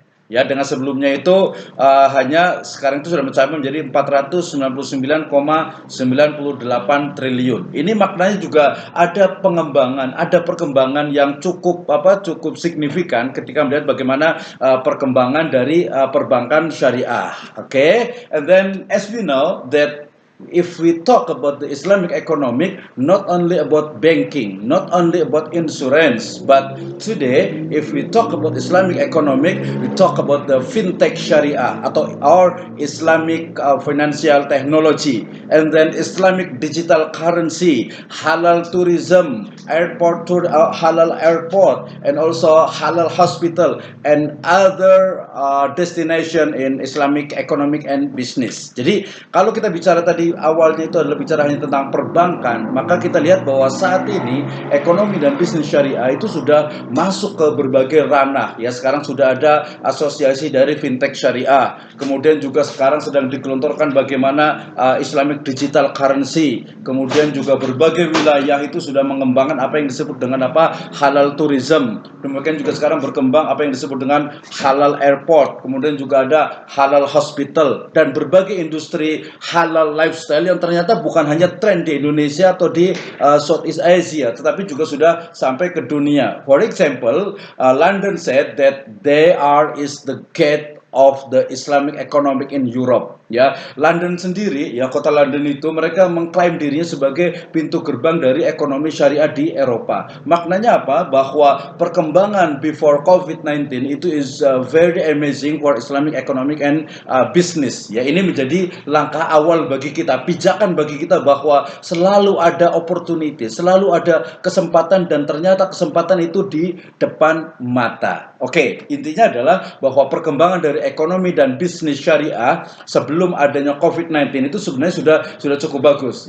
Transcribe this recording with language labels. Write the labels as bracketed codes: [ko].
[id] Ya, dengan sebelumnya itu hanya sekarang itu sudah mencapai menjadi 499,98 triliun. Ini maknanya juga ada pengembangan, ada perkembangan yang cukup signifikan ketika melihat bagaimana perkembangan dari perbankan syariah. [en] Okay? And then as we know that if we talk about the Islamic economic, not only about banking, not only about insurance, but today, if we talk about Islamic economic, we talk about the fintech Sharia atau our Islamic financial technology, and then Islamic digital currency, halal tourism, halal airport, and also halal hospital, and other destination in Islamic economic and business. [id] Jadi kalau kita bicara tadi awalnya itu adalah bicara hanya tentang perbankan, maka kita lihat bahwa saat ini ekonomi dan bisnis syariah itu sudah masuk ke berbagai ranah ya. Sekarang sudah ada asosiasi dari fintech syariah, kemudian juga sekarang sedang digelontorkan bagaimana Islamic digital currency, kemudian juga berbagai wilayah itu sudah mengembangkan apa yang disebut dengan halal tourism, demikian juga sekarang berkembang apa yang disebut dengan halal airport, kemudian juga ada halal hospital dan berbagai industri halal lifestyle yang ternyata bukan hanya tren di Indonesia atau di Southeast Asia, tetapi juga sudah sampai ke dunia. [en] For example, London said that they is the gate of the Islamic economic in Europe. [id] Ya, London sendiri, ya kota London itu mereka mengklaim dirinya sebagai pintu gerbang dari ekonomi syariah di Eropa. Maknanya apa? Bahwa perkembangan [en] before COVID-19 itu is very amazing for Islamic economic and business. [id] Ya, ini menjadi langkah awal bagi kita, pijakan bagi kita bahwa selalu ada opportunity, selalu ada kesempatan dan ternyata kesempatan itu di depan mata. Oke, intinya adalah bahwa perkembangan dari ekonomi dan bisnis syariah sebelum adanya COVID-19 itu sebenarnya sudah cukup bagus.